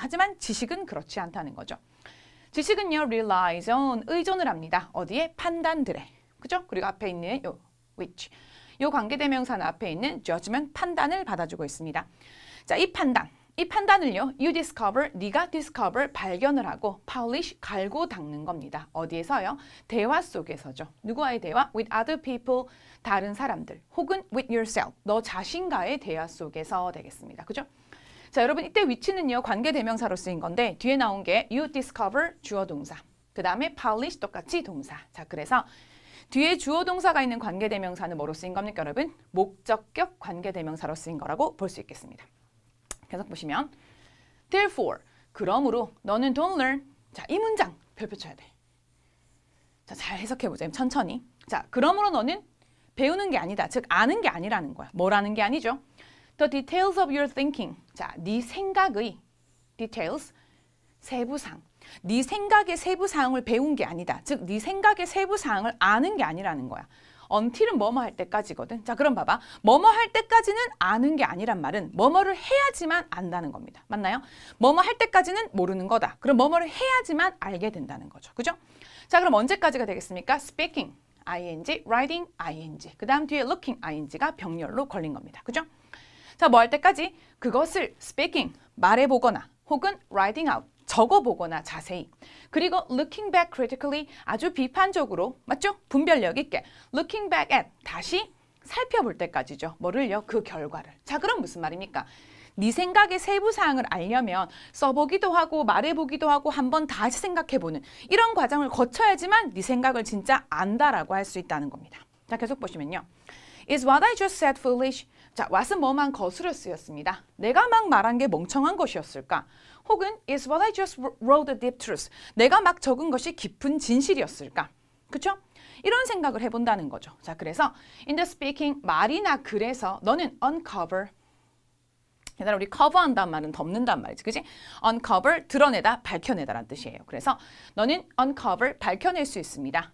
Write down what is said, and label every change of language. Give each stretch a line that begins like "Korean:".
Korean: 하지만 지식은 그렇지 않다는 거죠. 지식은요,
English: relies on,
Korean: 의존을 합니다. 어디에? 판단들에. 그죠? 그리고 앞에 있는 요 which. 요 관계대명사는 앞에 있는 judgment, 판단을 받아주고 있습니다. 자, 이 판단을요,
English: you discover,
Korean: 네가 discover, 발견을 하고 polish, 갈고 닦는 겁니다. 어디에서요? 대화 속에서죠. 누구와의 대화?
English: with other people, 다른 사람들.
Korean: 혹은
English: with yourself,
Korean: 너 자신과의 대화 속에서 되겠습니다. 그죠? 자, 여러분 이때 위치는요, 관계대명사로 쓰인 건데 뒤에 나온 게
English: you discover,
Korean: 주어 동사. 그 다음에 polish, 똑같이 동사. 자, 그래서 뒤에 주어 동사가 있는 관계대명사는 뭐로 쓰인 겁니까, 여러분? 목적격 관계대명사로 쓰인 거라고 볼 수 있겠습니다. 계속 보시면
English: Therefore,
Korean: 그러므로 너는
English: don't learn.
Korean: 자, 이 문장 별표 쳐야 돼. 자, 잘 해석해보자. 천천히. 자, 그러므로 너는 배우는 게 아니다. 즉, 아는 게 아니라는 거야. 뭐라는 게 아니죠?
English: The details of your thinking.
Korean: 자, 네 생각의 details, 세부사항. 네 생각의 세부사항을 배운 게 아니다. 즉, 네 생각의 세부사항을 아는 게 아니라는 거야. until은 뭐뭐 할 때까지거든. 자, 그럼 봐봐. 뭐뭐 할 때까지는 아는 게 아니란 말은 뭐뭐를 해야지만 안다는 겁니다. 맞나요? 뭐뭐 할 때까지는 모르는 거다. 그럼 뭐뭐를 해야지만 알게 된다는 거죠. 그죠? 자, 그럼 언제까지가 되겠습니까?
English: speaking, ing, writing, ing.
Korean: 그 다음 뒤에 looking, ing가 병렬로 걸린 겁니다. 그죠? 자, 뭐 할 때까지? 그것을 speaking, 말해보거나 혹은
English: writing out,
Korean: 적어보거나 자세히. 그리고
English: looking back critically,
Korean: 아주 비판적으로, 맞죠? 분별력 있게
English: looking back at,
Korean: 다시 살펴볼 때까지죠. 뭐를요? 그 결과를. 자, 그럼 무슨 말입니까? 네 생각의 세부사항을 알려면 써보기도 하고 말해보기도 하고 한번 다시 생각해보는 이런 과정을 거쳐야지만 네 생각을 진짜 안다라고 할 수 있다는 겁니다. 자, 계속 보시면요.
English: Is what I just said foolish?
Korean: 자, what은 뭐만 거스려 쓰였습니다. 내가 막 말한 게 멍청한 것이었을까?
English: 혹은 is what I just wrote the deep truth?
Korean: 내가 막 적은 것이 깊은 진실이었을까? 그쵸? 이런 생각을 해본다는 거죠. 자, 그래서
English: in the speaking,
Korean: 말이나 글에서 너는 uncover, 얘들아, 우리 cover한다는 말은 덮는단 말이지, 그지? uncover, 드러내다, 밝혀내다라는 뜻이에요. 그래서 너는 uncover, 밝혀낼 수 있습니다.